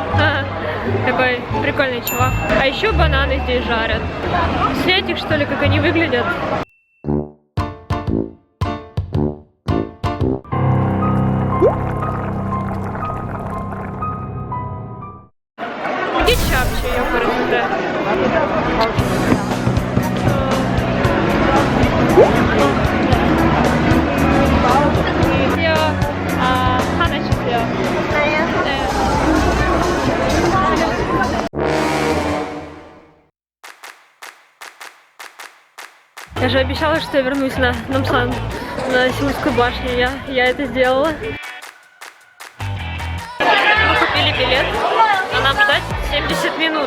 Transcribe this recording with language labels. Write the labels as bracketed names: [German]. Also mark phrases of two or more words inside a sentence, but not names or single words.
[Russian] Такой прикольный чувак. А еще бананы здесь жарят. Снять их, что ли, как они выглядят? Где чапчи, ёпарасоте? [Korean] 하나 주세요. 네. [Russian] Я же обещала, что я вернусь на Намсан, на Сеульскую башню. Я это сделала. Мы купили билет, а нам ждать 70 минут.